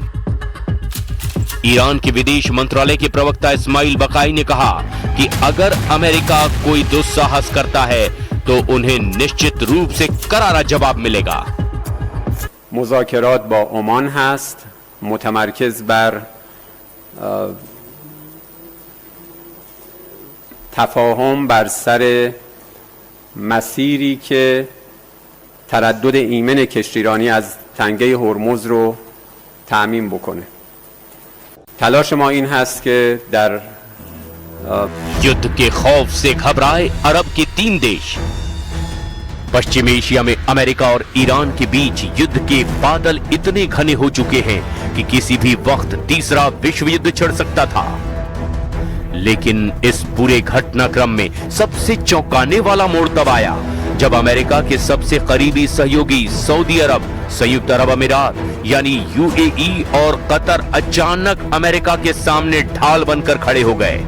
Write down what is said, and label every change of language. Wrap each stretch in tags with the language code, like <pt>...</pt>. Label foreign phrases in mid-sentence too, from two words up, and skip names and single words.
<hi>ईरान के विदेश मंत्रालय के प्रवक्ता इस्माइल बकाई ने कहा कि अगर अमेरिका कोई दुस्साहस करता है तो उन्हें निश्चित रूप से करारा जवाब मिलेगा।</hi> <fa>مذاکرات با عمان هست متمرکز بر تفاهم بر سر مسیری که تردد ایمن کشتیرانی از تنگه هرمز رو تأمین بکنه. تلاش ما این هست که در</fa> <hi>युद्ध के खौफ से घबराए अरब के 3 देश। पश्चिम एशिया में अमेरिका और ईरान के बीच युद्ध के बादल इतने घने हो चुके हैं कि किसी भी वक्त तीसरा विश्व युद्ध छिड़ सकता था। लेकिन इस पूरे घटनाक्रम में सबसे चौंकाने वाला मोड़ तब आया जब अमेरिका के सबसे करीबी सहयोगी सऊदी अरब, संयुक्त अरब अमीरात यानी यूएई और कतर अचानक अमेरिका के सामने ढाल बनकर खड़े हो गए।</hi>